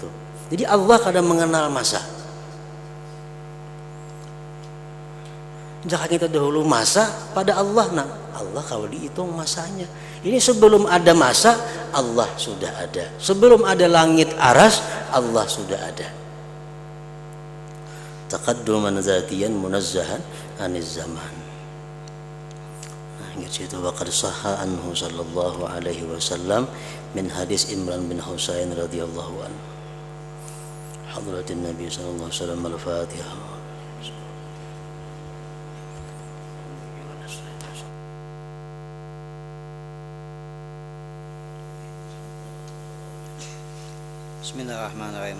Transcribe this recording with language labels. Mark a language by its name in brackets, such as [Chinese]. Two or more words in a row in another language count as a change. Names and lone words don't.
[Indonesian] Jadi Allah kadang mengenal masa. Jangan kita dahulu masa pada Allah. Nah, Allah kalau dihitung masanya, ini sebelum ada masa Allah sudah ada. Sebelum ada langit aras Allah sudah ada. [Arabic] تقدما ذاتيا منزها عن الزمان. [Indonesian] Nah, ingat situ, [Arabic] وقد صح عنه صلى الله عليه وسلم من حديث عمران بن حصين رضي الله عنه. حضرة النبي صلى الله عليه وسلم، الفاتحة. بسم الله الرحمن الرحيم.